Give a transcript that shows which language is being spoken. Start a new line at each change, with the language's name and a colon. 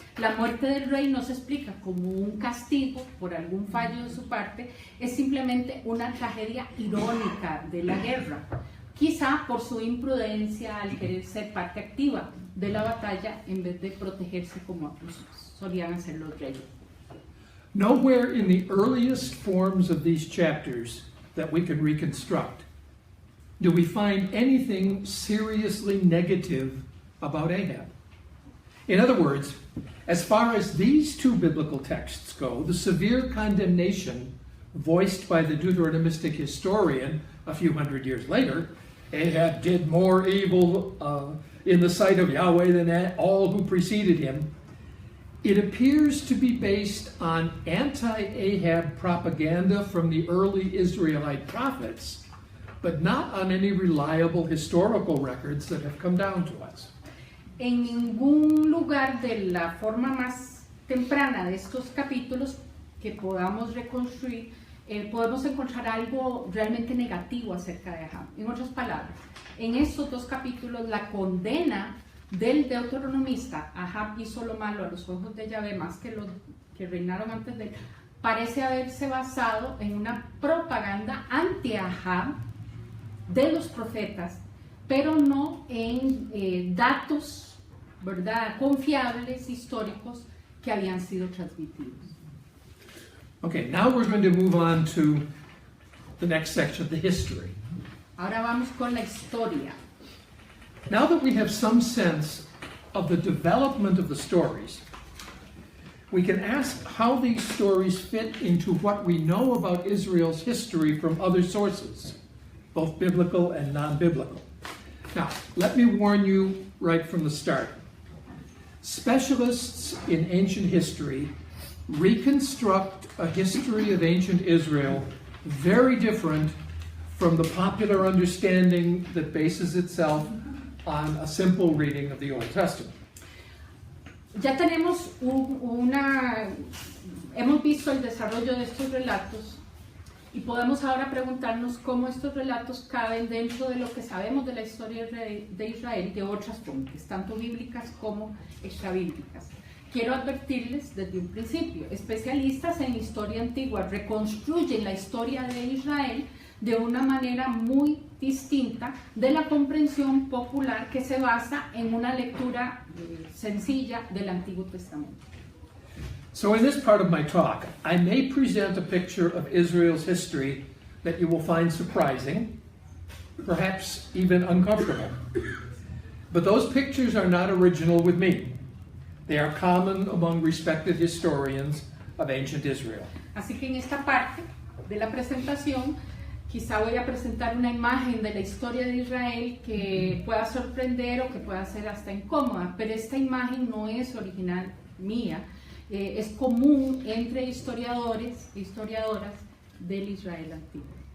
Spanish: La muerte del rey no se explica como un castigo por algún fallo de su parte, es simplemente una tragedia irónica de la guerra, quizá por su imprudencia al querer ser parte activa de la batalla en vez de protegerse como solían hacer los reyes.
English: Nowhere in the earliest forms of these chapters that we can reconstruct do we find anything seriously negative about Ahab. In other words, as far as these two biblical texts go, the severe condemnation voiced by the Deuteronomistic historian a few hundred years later Ahab did more evil in the sight of Yahweh than all who preceded him, it appears to be based on anti-Ahab propaganda from the early Israelite prophets, but not on any reliable historical records that have come down to us.
Spanish: En ningún lugar de la forma más temprana de estos capítulos que podamos reconstruir, podemos encontrar algo realmente negativo acerca de Ahab. En otras palabras, en estos dos capítulos la condena del deuteronomista, Ahab hizo lo malo a los ojos de Yahvé más que los que reinaron antes de él, parece haberse basado en una propaganda anti-Ahab de los profetas, pero no en datos, ¿verdad?, confiables, históricos, que habían sido transmitidos.
English: Okay, now we're going to move on to the next section, the history.
Spanish: Ahora vamos con la historia.
English: Now that we have some sense of the development of the stories, we can ask how these stories fit into what we know about Israel's history from other sources, both biblical and non-biblical. Now, let me warn you right from the start. Specialists in ancient history reconstruct a history of ancient Israel very different from the popular understanding that bases itself on a simple reading of the Old Testament.
Spanish: Ya tenemos hemos visto el desarrollo de estos relatos y podemos ahora preguntarnos cómo estos relatos caben dentro de lo que sabemos de la historia de Israel de otras fuentes, tanto bíblicas como extrabíblicas. Quiero advertirles desde un principio, especialistas en historia antigua reconstruyen la historia de Israel de una manera muy distinta de la comprensión popular que se basa en una lectura sencilla del Antiguo Testamento.
English: So in this part of my talk, I may present a picture of Israel's history that you will find surprising, perhaps even uncomfortable. But those pictures are not original with me. They are common among respected historians of ancient Israel.
Spanish: Así que en esta parte de la presentación, quizá voy a presentar una imagen de la historia de Israel que pueda sorprender o que pueda ser hasta incómoda, pero esta imagen no es original mía, es común entre historiadores e historiadoras del Israel antiguo.